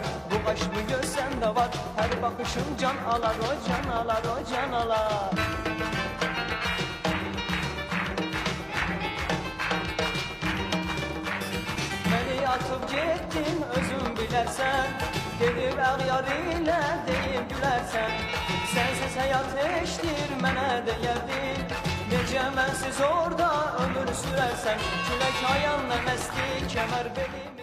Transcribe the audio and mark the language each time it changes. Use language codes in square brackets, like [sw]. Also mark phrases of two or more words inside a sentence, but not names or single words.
[tr] Bu kaşlı göz sende var, her bakışım can alar, o can alar, o can alar. Beni atıp gittin özüm bilersen, gelip ağyar ile deyip gülersen. [az] Sensiz hayat eşdir mənə deyərdin, necə mənsiz orada ömür sürərsən. Külək ayağınla məsti, kəmər belim.